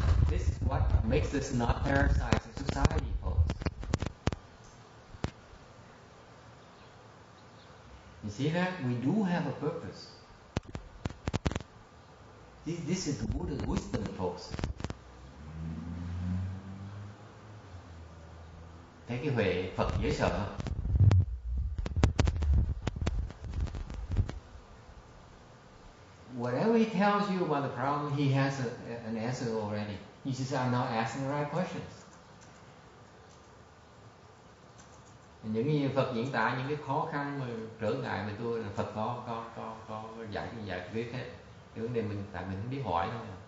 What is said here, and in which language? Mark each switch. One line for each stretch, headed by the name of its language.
English: This is what makes us not parasite in society, folks. You see that? We do have a purpose. This is the Buddha's wisdom, folks.
Vietnamese: Thấy cái huệ Phật dễ sợ không?
English: Whatever he tells you about the problem, he has an answer already. You just are not asking the right questions.
Vietnamese: Những cái Phật diễn tả những cái khó khăn mà trở ngại mà tôi là Phật có giải quyết hết. Cái vấn đề tại mình không biết hỏi thôi.